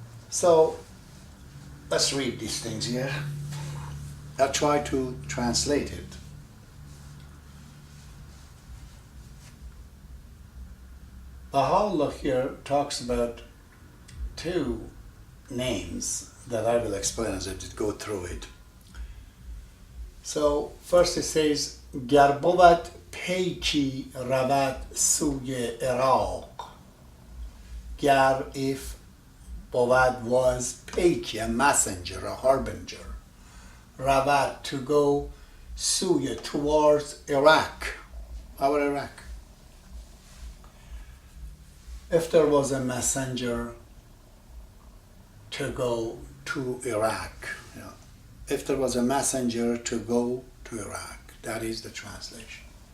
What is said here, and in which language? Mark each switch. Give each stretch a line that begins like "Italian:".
English: So let's read these things here. I'll try to translate it. Baha'u'llah here talks about 2 names that I will explain as I go through it. So first it says,
Persian: گر بود پیکی رود سوی عراق.
English: گر, if, بود was پیکی, a messenger, a harbinger. رود, to go, سوی, towards Iraq, our Iraq. If there was a messenger to go to Iraq, if there was a messenger to go to Iraq, that is the translation.